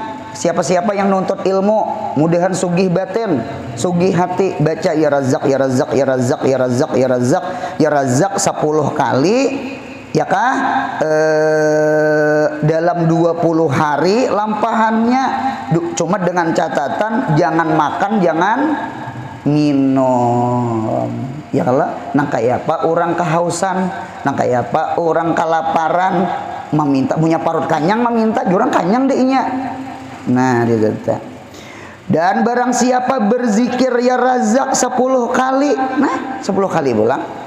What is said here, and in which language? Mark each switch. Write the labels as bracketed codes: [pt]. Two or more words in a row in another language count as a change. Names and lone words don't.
[id] Siapa-siapa yang nuntut ilmu, mudahan sugih batin, sugih hati, baca [ar] يا رزاق يا رزاق يا رزاق يا رزاق يا رزاق يا رزاق [id] 10 kali. Ya kah? Dalam 20 hari lampahannya, cuma dengan catatan jangan makan, jangan minum. [bjn] Ya kalau nang kayak apa orang kehausan, nang kayak apa orang kelaparan, meminta punya parut kanyang, meminta jurang kanyang deh inya. [id] Nah dia. Dan barang siapa berzikir [ar] يا رزاق [id] 10 kali, nah 10 kali pulang.